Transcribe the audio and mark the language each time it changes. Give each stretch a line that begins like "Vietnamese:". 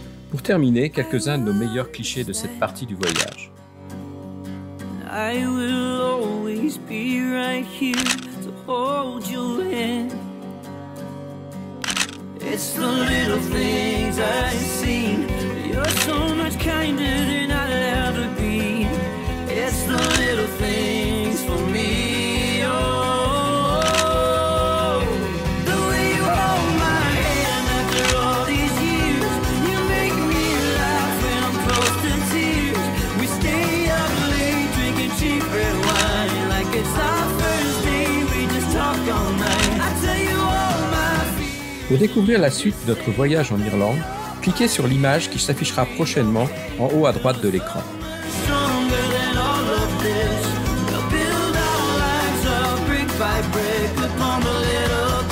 French: Pour terminer, quelques-uns de nos meilleurs clichés de cette partie du voyage.
English: I will always be right here to hold your hand. It's the little things I've seen. You're so much kinder than I'll ever be. It's the little things for me. Oh, the way you hold my hand after all these years. You make me laugh when I'm close to tears. We stay up late drinking cheap red wine like it's our first day. We just talk all night. I tell you all my fears.
French: Pour découvrir la suite de notre voyage en Irlande, cliquez sur l'image qui s'affichera prochainement en haut à droite de l'écran.
English: Stronger than all of this. We'll build our lives up brick by brick upon the little